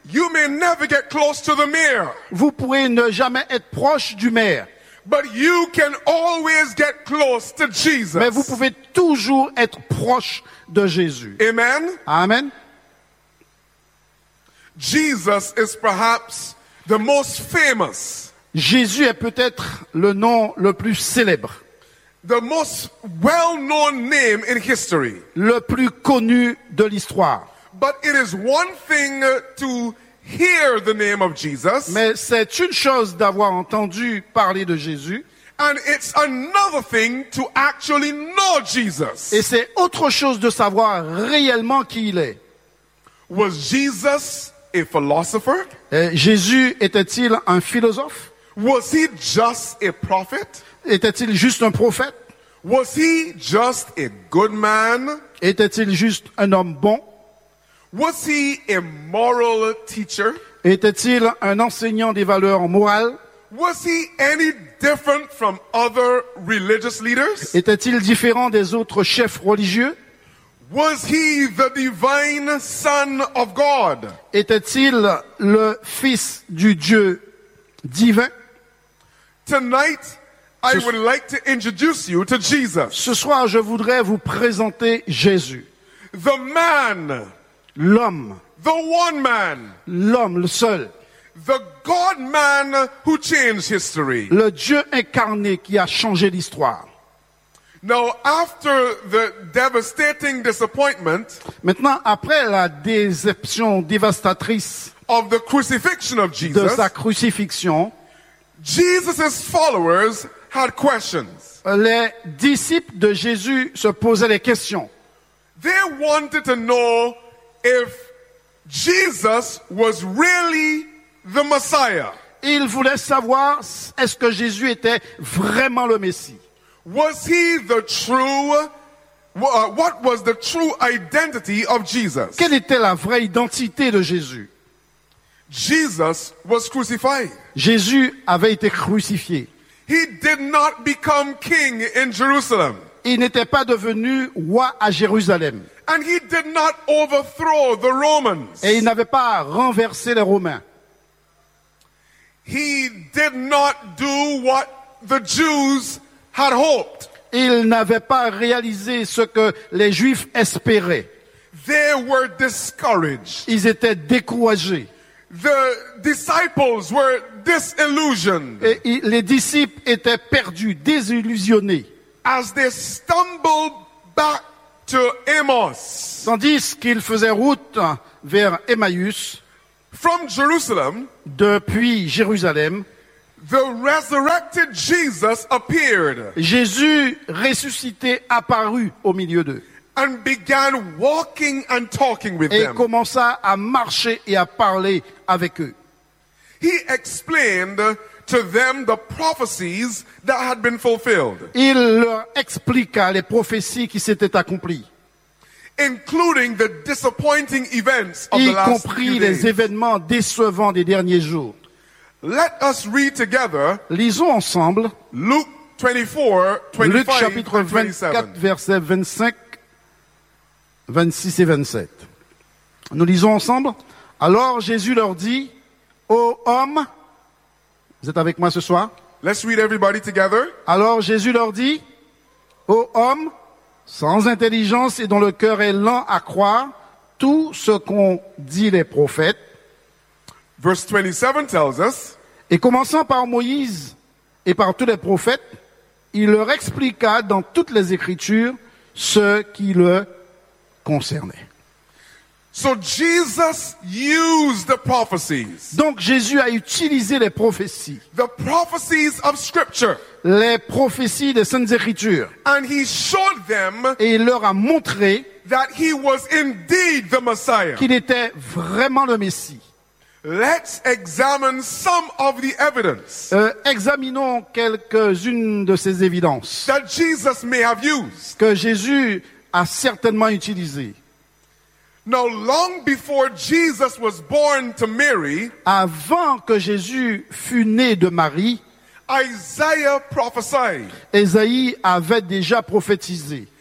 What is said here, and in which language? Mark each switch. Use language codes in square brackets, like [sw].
[en] You may never get close to the mayor. [fr] Vous pouvez ne jamais être proche du maire. [en] But you can always get close to Jesus. [fr] Mais vous pouvez toujours être proche de Jésus. [en] Amen. [fr] Amen. [en] Jesus is perhaps the most famous. [fr] Jésus est peut-être le nom le plus célèbre. [en] The most well-known name in history. [fr] Le plus connu de l'histoire. [en] But it is one thing to hear the name of Jesus. [fr] Mais c'est une chose d'avoir entendu parler de Jésus. [en] And it's another thing to actually know Jesus. [fr] Et c'est autre chose de savoir réellement qui il est. [en] Was Jesus a philosopher? [fr] Jésus était-il un philosophe? [en] Was he just a prophet? [fr] Était-il juste un prophète? [en] Was he just a good man? [fr] Était-il juste un homme bon? [en] Was he a moral teacher? [fr] Était-il un enseignant des valeurs morales? [en] Was he any different from other religious leaders? [fr] Était-il différent des autres chefs religieux? [en] Was he the divine son of God? [fr] Était-il le fils du Dieu divin? [en] Tonight, I would like to introduce you to Jesus. [fr] Ce soir, je voudrais vous présenter Jésus. [en] The man. [fr] L'homme. [en] The one man. [fr] L'homme, le seul. [en] The God man who changed history. [fr] Le Dieu incarné qui a changé l'histoire. [en] Now, after the devastating disappointment. [fr] Maintenant, après la déception dévastatrice. [en] Of the crucifixion of Jesus. [fr] De sa crucifixion. [en] Jesus' followers had questions. [fr] Les disciples de Jésus se posaient des questions. [en] They wanted to know if Jesus was really the Messiah. [fr] Ils voulaient savoir est-ce que Jésus était vraiment le Messie. [en] Was he the true? What was the true identity of Jesus? [fr] Quelle était la vraie identité de Jésus? [en] Jesus was crucified. [fr] Jésus avait été crucifié. [en] He did not become king in Jerusalem. [fr] Il n'était pas devenu roi à Jérusalem. [en] And he did not overthrow the Romans. [fr] Et il n'avait pas renversé les Romains. [en] He did not do what the Jews had hoped. [fr] Il n'avait pas réalisé ce que les Juifs espéraient. [en] They were discouraged. [fr] Ils étaient découragés. [en] The disciples were disillusioned. [fr] Et les disciples étaient perdus, désillusionnés. [en] As they stumbled back to Emmaus. [fr] Tandis qu'ils faisaient route vers Emmaüs. [en] From Jerusalem. [fr] Depuis Jérusalem. [en] The resurrected Jesus appeared. [fr] Jésus ressuscité apparut au milieu d'eux. [en] And began walking and talking with [fr] et [en] them. [fr] Et commença à marcher et à parler avec eux. [en] He explained to them the prophecies that had been fulfilled. [fr] Il leur expliqua les prophéties qui s'étaient accomplies. [en] Including the disappointing events of [fr] y [en] the last few days. [fr] Y compris les événements décevants des derniers jours. [en] Let us read together. [fr] Lisons ensemble. [en] Luke 24, 25, [fr] Luke chapitre 24, verset 25. 26 et 27. Nous lisons ensemble. Alors Jésus leur dit, ô homme, vous êtes avec moi ce soir? [en] Let's read everybody together. [fr] Alors Jésus leur dit, ô homme, sans intelligence et dont le cœur est lent à croire tout ce qu'ont dit les prophètes. [en] Verse 27 tells us. [fr] Et commençant par Moïse et par tous les prophètes, il leur expliqua dans toutes les Écritures ce qui le concerné. [en] So Jesus used the prophecies. [fr] Donc Jésus a utilisé les prophéties. [en] The prophecies of scripture. [fr] Les prophéties des saintes écritures. [en] And he showed them. [fr] Et il leur a montré [en] that he was indeed the Messiah. [fr] Qu'il était vraiment le Messie. [en] Let's examine some of the evidence. [fr] Examinons quelques-unes de ces évidences. [en] That Jesus may have used. [fr] Que Jésus a certainement utilisé. [en] Now, long before Jesus was born to Mary, [fr] avant que Jésus fût né de Marie, [en] Isaiah prophesied. [fr] Esaïe avait déjà prophétisé.